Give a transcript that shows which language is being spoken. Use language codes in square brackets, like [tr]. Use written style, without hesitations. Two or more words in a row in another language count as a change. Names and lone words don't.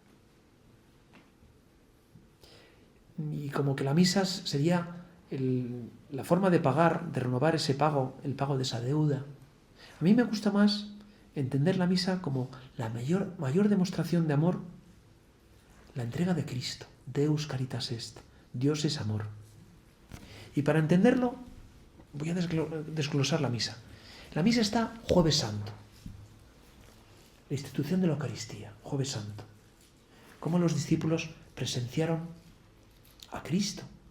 [es] Y como que la misa sería la forma de pagar, de renovar ese pago, el pago de esa deuda. A mí me gusta más entender la misa como la mayor demostración de amor, la entrega de Cristo. [la] Deus caritas est. [es] Dios es amor. Y para entenderlo, voy a desglosar la misa. La misa está Jueves Santo. La institución de la Eucaristía, Jueves Santo. Cómo los discípulos presenciaron a Cristo.